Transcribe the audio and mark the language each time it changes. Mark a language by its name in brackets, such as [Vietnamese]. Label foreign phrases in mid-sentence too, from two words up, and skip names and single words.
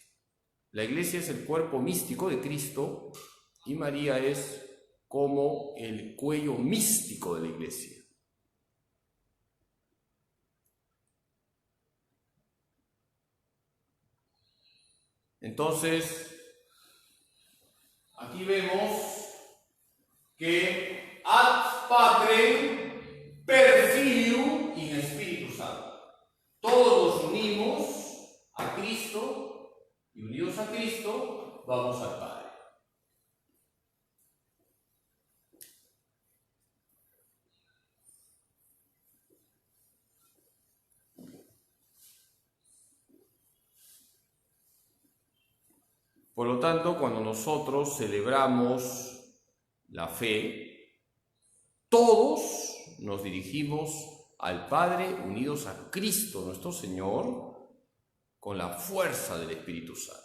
[Spanish] La Iglesia es el cuerpo místico de Cristo y María es como el cuello místico de la Iglesia. Entonces, aquí vemos que [Latin] ad Patrem per Filium [Spanish] in Espíritu Santo. Todos nos unimos a Cristo y unidos a Cristo vamos al Padre. Por lo tanto, cuando nosotros celebramos la fe, todos nos dirigimos al Padre unidos a Cristo nuestro Señor con la fuerza del Espíritu Santo.